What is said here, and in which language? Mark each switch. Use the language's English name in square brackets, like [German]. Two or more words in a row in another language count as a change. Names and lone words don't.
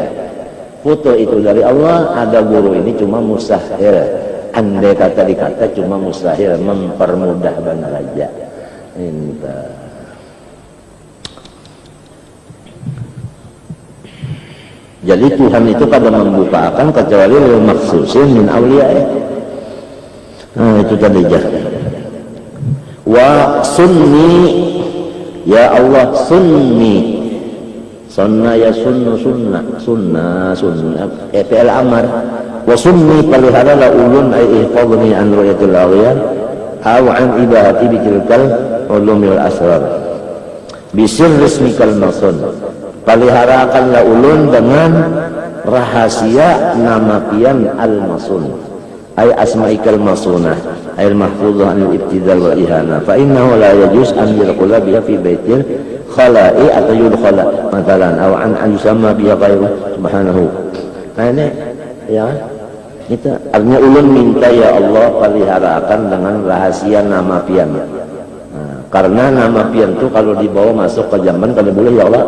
[Banjar] Foto itu dari Allah, ada guru ini cuma mustahil, andai kata dikata cuma mustahil, mempermudah benar aja. Jadi Tuhan itu kada membukakan kecuali [Arabic] للمخصوصين من أولياء. [Banjar] Nah itu tadi jah. [Arabic] وصني يا الله صني. صن يا صنه فعل أمر. وصني [Banjar] pelihara la ulun [Arabic] أي احفظني عن رؤية الأولياء أو عن عبادتي بتلك العلوم الأسرار. بسر اسمك المصون. [Banjar] Peliharakanlah ulun dengan rahasia nama pian [Arabic] المصون أي أسمائك المصونة أي المحفوظة عن الابتذال والإهانة فإنه لا يجوز أن يدخل بها في بيت الخلاء atau يدخل مثلا أو أن يسمى بها غيره سبحانه. [Banjar] Nah ini ya itu artinya ulun minta ya Allah peliharakan dengan rahasia nama pian. Nah, karena nama pian itu kalau dibawa masuk ke jamban kada boleh ya Allah.